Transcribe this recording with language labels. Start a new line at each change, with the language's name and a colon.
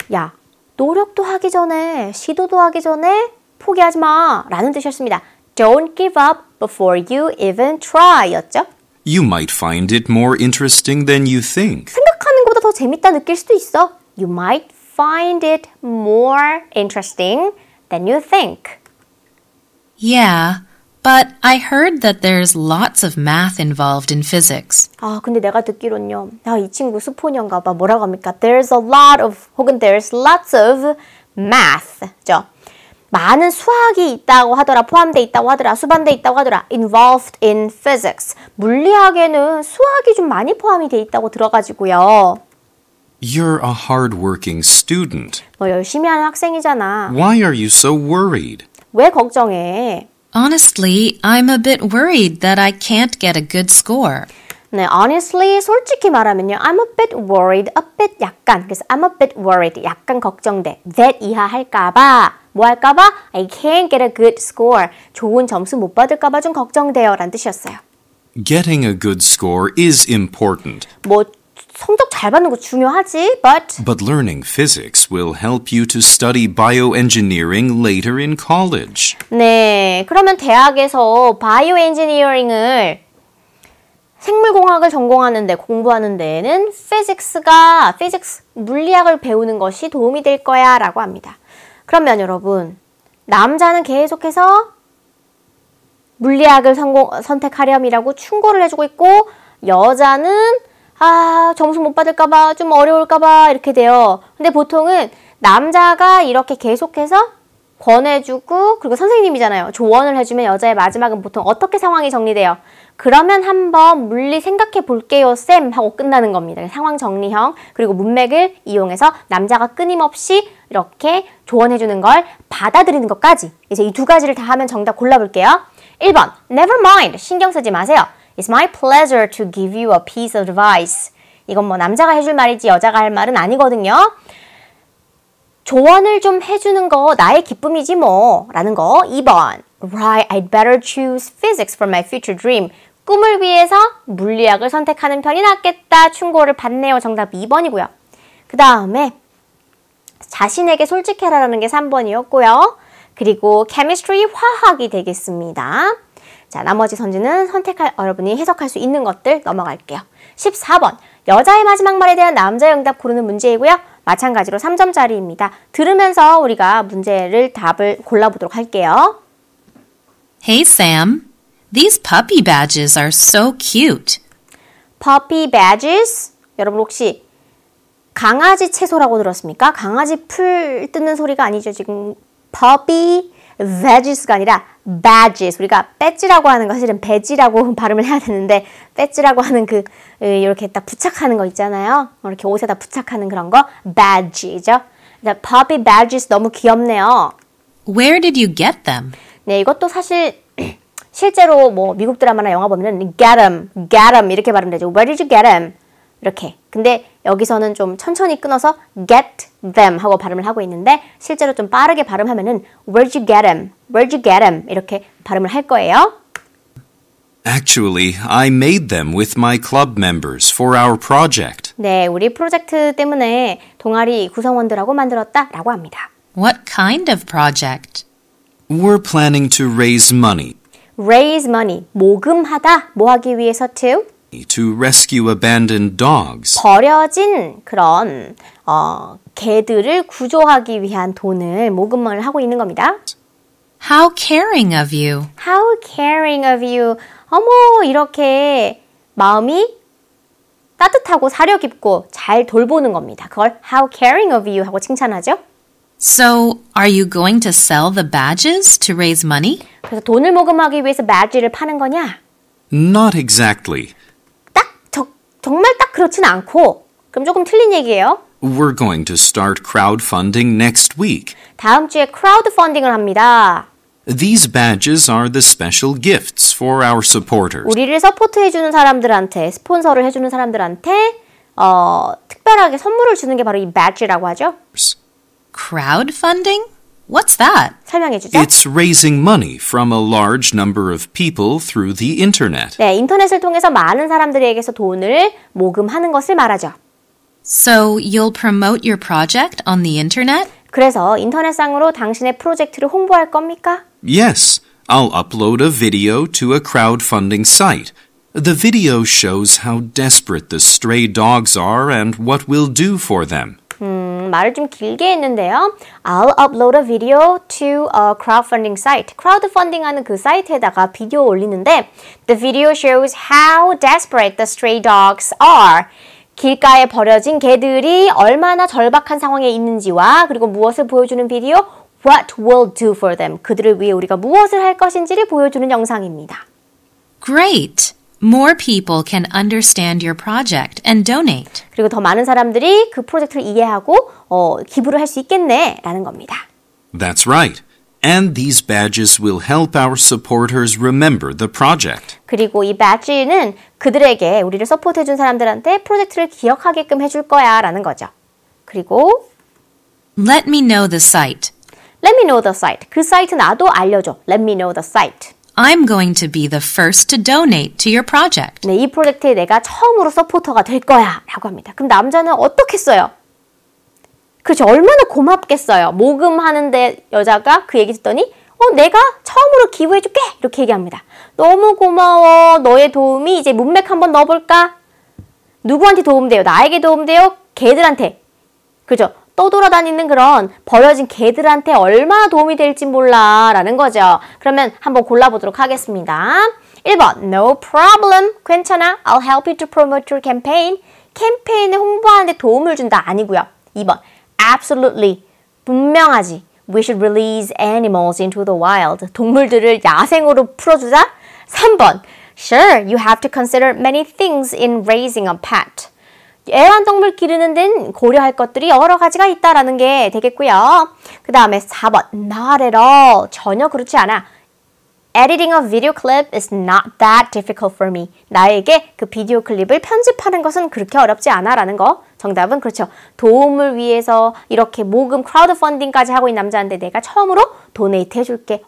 Korean: 야, 노력도 하기 전에, 시도도 하기 전에 포기하지 마 라는 뜻이었습니다.
English: Don't give up before you even try
Korean: 였죠.
English: You might find it more interesting than you think.
Korean: 생각하는 것보다 더 재밌다 느낄 수도 있어.
English: You might find it more interesting than you think. Yeah, but I heard that there's lots of math involved in physics.
Korean: 근데 내가 듣기론요. 이 친구 수포녀인가 봐. 뭐라고 합니까?
English: There's a lot of,
Korean: 혹은
English: there's lots of math죠.
Korean: 많은 수학이 있다고 하더라, 포함되어 있다고 하더라, 수반되어 있다고 하더라.
English: Involved in physics.
Korean: 물리학에는 수학이 좀 많이 포함이 되어 있다고 들어가지고요.
English: You're a hard-working student.
Korean: 너 열심히 하는 학생이잖아.
English: Why are you so worried?
Korean: 왜 걱정해?
English: Honestly, I'm a bit worried that I can't get a good score.
Korean: 네,
English: honestly,
Korean: 솔직히 말하면요.
English: I'm a bit worried, a bit
Korean: 약간. 그래서
English: I'm a bit worried,
Korean: 약간 걱정돼. that 이하 할까봐, 뭐 할까봐?
English: I can't get a good score.
Korean: 좋은 점수 못 받을까봐 좀 걱정돼요. 라는 뜻이었어요.
English: Getting a good score is important.
Korean: 성적 잘 받는 거 중요하지,
English: But learning physics will help you to study bioengineering later in college.
Korean: 네, 그러면 대학에서 바이오 엔지니어링을 생물공학을 전공하는데 공부하는 데에는 physics, 물리학을 배우는 것이 도움이 될 거야 라고 합니다. 그러면 여러분, 남자는 계속해서 물리학을 선택하렴이라고 충고를 해주고 있고 여자는 점수 못 받을까봐 좀 어려울까봐 이렇게 돼요. 근데 보통은 남자가 이렇게 계속해서 권해주고 그리고 선생님이잖아요. 조언을 해주면 여자의 마지막은 보통 어떻게 상황이 정리돼요? 그러면 한번 물리 생각해 볼게요 쌤 하고 끝나는 겁니다. 상황 정리형 그리고 문맥을 이용해서 남자가 끊임없이 이렇게 조언해주는 걸 받아들이는 것까지 이제 이 두 가지를 다 하면 정답 골라볼게요. 1번
English: Never mind
Korean: 신경 쓰지 마세요.
English: It's my pleasure to give you a piece of advice.
Korean: 이건 뭐 남자가 해줄 말이지 여자가 할 말은 아니거든요. 조언을 좀 해주는 거 나의 기쁨이지 뭐 라는 거.
English: 2번 Right, I'd better choose physics for my future dream.
Korean: 꿈을 위해서 물리학을 선택하는 편이 낫겠다. 충고를 받네요. 정답 2번이고요. 그 다음에 자신에게 솔직해라라는 게 3번이었고요. 그리고 chemistry, 화학이 되겠습니다. 자, 나머지 선지는 여러분이 해석할 수 있는 것들 넘어갈게요. 14번 여자의 마지막 말에 대한 남자의 응답 고르는 문제이고요. 마찬가지로 3점짜리입니다. 들으면서 우리가 답을 골라보도록 할게요.
English: Hey, Sam. These puppy badges are so cute. Puppy badges?
Korean: 여러분 혹시 강아지 채소라고 들었습니까? 강아지 풀 뜯는 소리가 아니죠. 지금 puppy badges가 아니라 badges. 우리가 배지라고 하는 거 사실은 배지라고 발음을 해야 되는데 배지라고 하는 이렇게 딱 부착하는 거 있잖아요. 이렇게 옷에다 부착하는 그런 거 badge죠. puppy badges 너무 귀엽네요.
English: Where did you get them?
Korean: 네, 이것도 사실 실제로 뭐 미국 드라마나 영화 보면은 get 'em 이렇게 발음되죠.
English: Where did you get 'em?
Korean: 이렇게. 근데 여기서는 좀 천천히 끊어서 get them 하고 발음을 하고 있는데 실제로 좀 빠르게 발음하면은
English: Where'd you get 'em? Where'd you get 'em?
Korean: 이렇게 발음을 할 거예요.
English: Actually, I made them with my club members for our project.
Korean: 네, 우리 프로젝트 때문에 동아리 구성원들하고 만들었다라고 합니다.
English: What kind of project? We're planning to raise money Raise money,
Korean: 모금하다, 뭐 하기 위해서
English: to rescue abandoned dogs.
Korean: 버려진 그런 개들을 구조하기 위한 돈을 모금을 하고 있는 겁니다.
English: How caring of you. How caring of you.
Korean: 어머, 이렇게 마음이 따뜻하고 사려 깊고 잘 돌보는 겁니다. 그걸
English: how caring of you
Korean: 하고 칭찬하죠.
English: So, are you going to sell the badges to raise money?
Korean: 그래서 돈을 모금하기 위해서 badge를 파는 거냐?
English: Not exactly.
Korean: 정말 딱 그렇진 않고 그럼 조금 틀린 얘기예요.
English: We're going to start crowdfunding next week.
Korean: 다음 주에 크라우드펀딩을 합니다.
English: These badges are the special gifts for our supporters.
Korean: 우리를 서포트해주는 사람들한테, 스폰서를 해주는 사람들한테 특별하게 선물을 주는 게 바로 이 badge라고 하죠.
English: Crowdfunding? What's that?
Korean: 설명해 주죠.
English: It's raising money from a large number of people through the internet.
Korean: 네, 인터넷을 통해서 많은 사람들에게서 돈을 모금하는 것을 말하죠.
English: So, you'll promote your project on the internet?
Korean: 그래서 인터넷상으로 당신의 프로젝트를 홍보할 겁니까?
English: Yes, I'll upload a video to a crowdfunding site. The video shows how desperate the stray dogs are and what we'll do for them.
Korean: 말을 좀 길게 했는데요.
English: I'll upload a video to a crowdfunding site.
Korean: 크라우드펀딩하는 그 사이트에다가 비디오 올리는데
English: The video shows how desperate the stray dogs are.
Korean: 길가에 버려진 개들이 얼마나 절박한 상황에 있는지와 그리고 무엇을 보여주는 비디오?
English: What we'll do for them.
Korean: 그들을 위해 우리가 무엇을 할 것인지를 보여주는 영상입니다.
English: Great! More people can understand your project and donate.
Korean: 그리고 더 많은 사람들이 그 프로젝트를 이해하고 기부를 할 수 있겠네 라는 겁니다.
English: That's right. And these badges will help our supporters remember the project.
Korean: 그리고 이 배지는 그들에게 우리를 서포트해준 사람들한테 프로젝트를 기억하게끔 해줄 거야 라는 거죠. 그리고
English: Let me know the site. Let me know the site.
Korean: 그 사이트 나도 알려줘.
English: Let me know the site. I'm going to be the first to donate to your project.
Korean: 네, 이 프로젝트에 내가 처음으로 서포터가 될 거야 라고 합니다. 그럼 남자는 어떻게 써요? 그렇죠. 얼마나 고맙겠어요. 모금하는데 여자가 그 얘기 듣더니 내가 처음으로 기부해줄게. 이렇게 얘기합니다. 너무 고마워. 너의 도움이 이제 문맥 한번 넣어볼까? 누구한테 도움돼요? 나에게 도움돼요? 개들한테. 그죠? 떠돌아다니는 그런 버려진 개들한테 얼마나 도움이 될지 몰라 라는 거죠. 그러면 한번 골라보도록 하겠습니다. 1번
English: No problem.
Korean: 괜찮아.
English: I'll help you to promote your campaign.
Korean: 캠페인을 홍보하는 데 도움을 준다. 아니고요. 2번 Absolutely. 분명하지.
English: We should release animals into the wild.
Korean: 동물들을 야생으로 풀어주자.
English: 3번 Sure, you have to consider many things in raising a pet.
Korean: 애완동물 기르는 데는 고려할 것들이 여러 가지가 있다라는 게 되겠고요. 그 다음에 4번
English: Not at all.
Korean: 전혀 그렇지 않아.
English: Editing a video clip is not that difficult for me.
Korean: 나에게 그 비디오 클립을 편집하는 것은 그렇게 어렵지 않아 라는 거. 정답은 그렇죠. 도움을 위해서 이렇게 모금 크라우드 펀딩까지 하고 있는 남자인데 내가 처음으로 도네이트 해줄게.